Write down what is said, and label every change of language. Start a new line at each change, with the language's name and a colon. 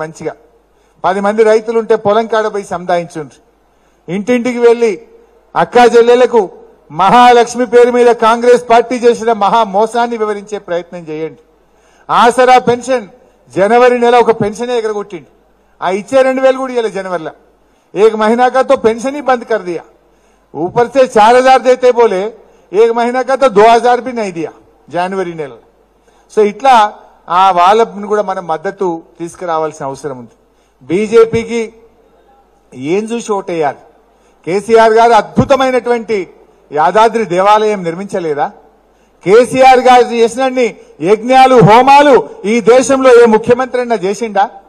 Telugu: మంచిగా 10 మంది రైతులుంటే పొలం కాడ పోయి సంధాయించుండ్రు. ఇంటింటికి వెళ్లి అక్కా చెల్లెలకు మహాలక్ష్మి పేరు మీద కాంగ్రెస్ పార్టీ చేసిన మహా మోసాన్ని వివరించే ప్రయత్నం చేయండి. ఆసరా పెన్షన్ जनवरी నెల ఒక పెన్షన్ ఎగరగొట్టిండు. ఆ ఇచ్చే 2,000 కూడా ఇవ్వలేదు जनवरी.
Hindi: एक महीना का तो पेंशन ही बंद कर दिया, ऊपर से 4,000 देते बोले, 1 महीना का तो 2,000 भी नहीं दिया जनवरी
Telugu: నెల. సో ఇట్లా ఆ వాళ్ళని కూడా మనం మద్దతు తీసుకురావాల్సిన అవసరం ఉంది. బీజేపీకి ఏం చూసి ఓటేయాలి? కేసీఆర్ గారు అద్భుతమైనటువంటి యాదాద్రి దేవాలయం నిర్మించలేదా? కేసీఆర్ గారు చేసినన్ని యజ్ఞాలు హోమాలు ఈ దేశంలో ఏ ముఖ్యమంత్రి అయినా చేసిండా?